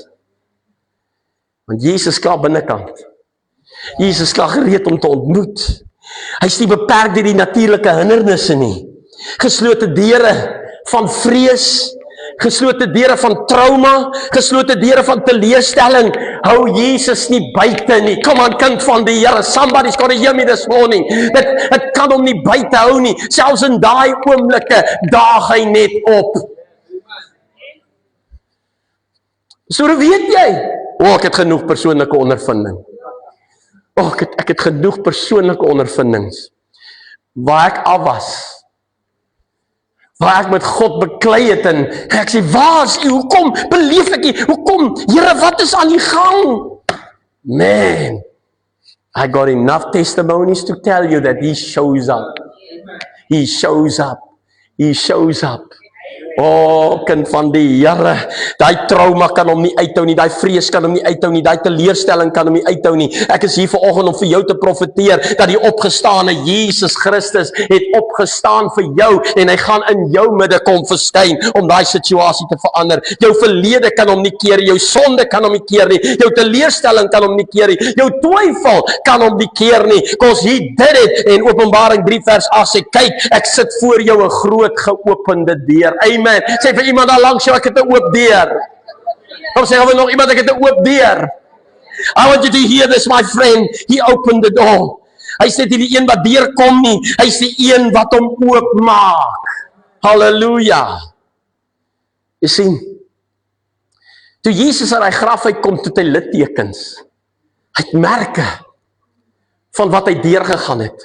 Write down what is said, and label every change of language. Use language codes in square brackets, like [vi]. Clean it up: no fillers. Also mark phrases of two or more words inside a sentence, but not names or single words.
[af] Want Jesus klaar binnekant. Jesus klaar gereed om te ontmoet. Hy is nie beperk deur die natuurlike hindernisse nie. Geslote deure van vrees, geslote deure van trauma, geslote deure van teleurstelling, hou Jesus nie buite nie. Kom aan, kind van die Here, [en] somebody's got to hear me this morning. [af] Dit kan hom nie buite hou nie. Selfs in daai oomblikke daag hy net op. So weet jy, ek het genoeg persoonlike ondervinding. Ek het genoeg persoonlike ondervindings, waar ek af was, waar ek met God beklei het, en ek sê, waar is U, hoekom beleef ek nie, hoekom, Here, wat is aan die gang? Man, [en] I got enough testimonies to tell you that He shows up. He shows up. He shows up. [af] Kind van die Here, daai trauma kan hom nie uithou nie, daai vrees kan hom nie uithou nie, daai teleurstelling kan hom nie uithou nie. Ek is hier vanoggend om vir jou te profeteer, dat die opgestane Jesus Christus het opgestaan vir jou, en hy gaan in jou midde kom verskyn, om daai situasie te verander. Jou verlede kan hom nie keer, jou sonde kan hom nie keer nie, jou teleurstelling kan hom nie keer nie, jou twyfel kan hom nie keer nie, [en] because He did it, [af] en Openbaring 3 vers 8 sê, kyk, ek sit voor jou 'n groot geopende deur. Amen. Sê vir iemand daar langs jou, ek het 'n oop deur. Kom sê vir nog iemand, ek het 'n oop deur. [en] I want you to hear this, my friend. He opened the door. [af] Hy sê nie die een wat deurkom nie, hy is die een wat hom oopmaak. Halleluja. Jy sien, toe Jesus uit hy graf uitkom, toe hy littekens. Hy het merke van wat hy deurgegaan het.